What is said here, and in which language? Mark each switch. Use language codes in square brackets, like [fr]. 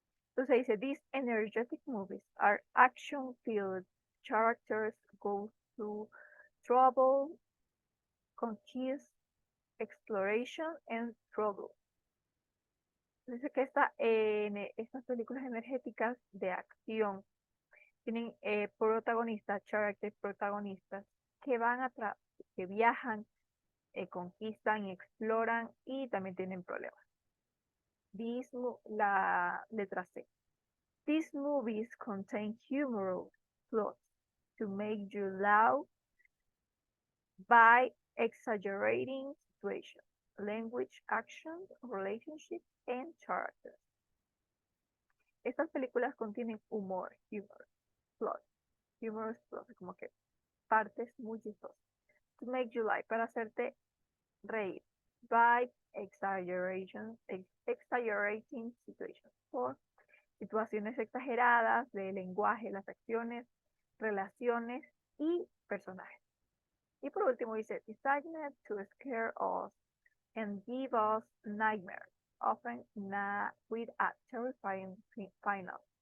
[es] Entonces dice, [en] these energetic movies are action-filled. Characters go through trouble, conquest, exploration, and trouble. [es] Dice que estas películas energéticas de acción tienen protagonistas, characters, protagonistas que que viajan, conquistan y exploran y también tienen problemas. La letra C. [en] These movies contain humorous plots to make you laugh by exaggerating situations, language, actions, relationships, and characters. [es] Estas películas contienen humor, [en] humorous plot, [es] como que partes muy chistosas. [en] To make you laugh, [es] para hacerte reír. [en] By exaggerating situations. [es] Por situaciones exageradas de lenguaje, las acciones, relaciones y personajes. Y por último dice, [en] designed to scare us and give us nightmares, often with a terrifying final.